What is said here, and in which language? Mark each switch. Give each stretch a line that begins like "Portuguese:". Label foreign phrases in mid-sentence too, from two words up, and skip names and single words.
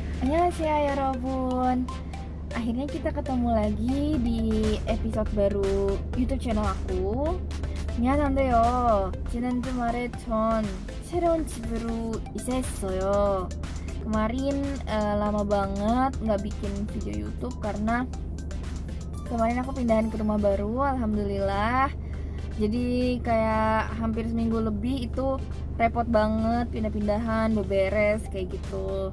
Korean: Annyeonghaseyo 여러분.
Indonesian: Akhirnya kita ketemu lagi di episode baru YouTube channel aku.
Korean: 미안한데요. 지난 주말에 전 새로운 집으로 이사했어요.
Indonesian: Kemarin lama banget nggak bikin video YouTube karena kemarin aku pindahan ke rumah baru, alhamdulillah. Jadi kayak hampir seminggu lebih itu repot banget pindah-pindahan, beberes kayak gitu.